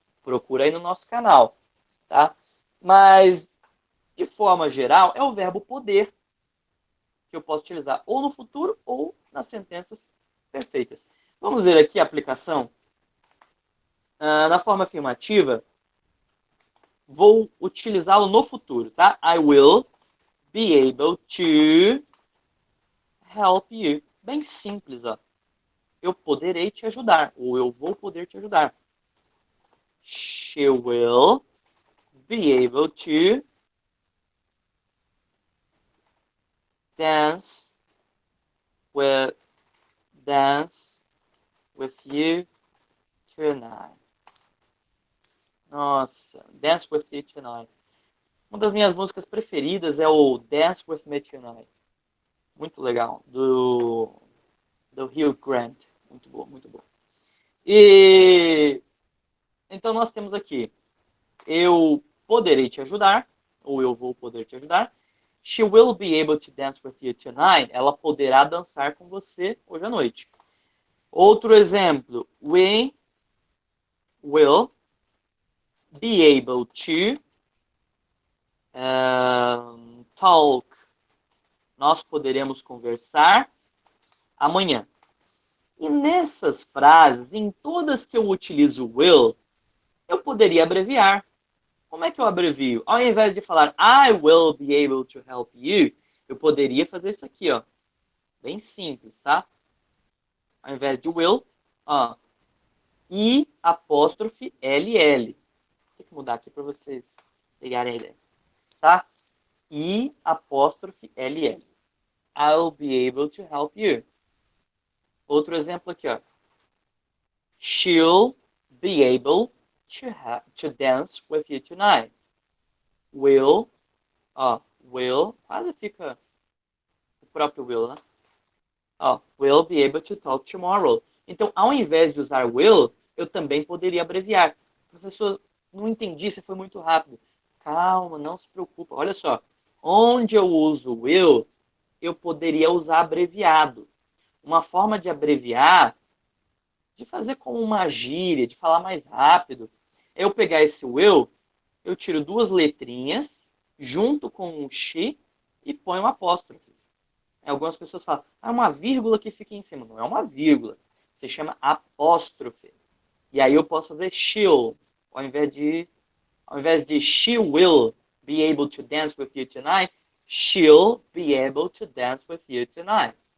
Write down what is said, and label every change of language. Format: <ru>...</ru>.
<pt>Procura aí no nosso canal, tá? Mas, de forma geral, é o verbo poder que eu posso utilizar ou no futuro ou nas sentenças perfeitas. Vamos ver aqui a aplicação. Na forma afirmativa, vou utilizá-lo no futuro, tá?</pt> <en>I will be able to help you.</en> <pt>Bem simples, ó. Eu poderei te ajudar, ou eu vou poder te ajudar.</pt> <en>She will be able to dance with you tonight.</en> <pt>Nossa, Dance with You Tonight. Uma das minhas músicas preferidas é o Dance with Me Tonight. Muito legal. Do Hugh Grant. Muito bom, muito bom. E então nós temos aqui, eu poderei te ajudar, ou eu vou poder te ajudar.</pt> <en>She will be able to dance with you tonight.</en> <pt>Ela poderá dançar com você hoje à noite. Outro exemplo,</pt> <en>we will be able to talk.</en> <pt>Nós poderemos conversar amanhã. E nessas frases, em todas que eu utilizo will, eu poderia abreviar. Como é que eu abrevio? Ao invés de falar</pt> <en>I will be able to help you,</en> <pt>eu poderia fazer isso aqui, ó. Bem simples, tá? Ao invés de will, ó, I apóstrofe LL. Tem que mudar aqui para vocês pegarem a ideia, tá?</pt> <en>I apóstrofe LL. I'll be able to help you.</en> <pt>Outro exemplo aqui, ó.</pt> <en>She'll be able to dance with you tonight.</en> <pt>Will, ó, will, quase fica o próprio will, né?</pt> <en>Ó, will be able to talk tomorrow.</en> <pt>Então, ao invés de usar will, eu também poderia abreviar. Professor, não entendi, você foi muito rápido. Calma, não se preocupa. Olha só, onde eu uso will, eu poderia usar abreviado. Uma forma de abreviar, de fazer como uma gíria, de falar mais rápido, é eu pegar esse will, eu tiro duas letrinhas, junto com o she, e ponho um apóstrofe. Algumas pessoas falam, uma vírgula que fica em cima. Não é uma vírgula. Se chama apóstrofe. E aí eu posso fazer she'll, ao invés de</pt> <en>she will be able to dance with you tonight, she'll be able to dance with you tonight.</en>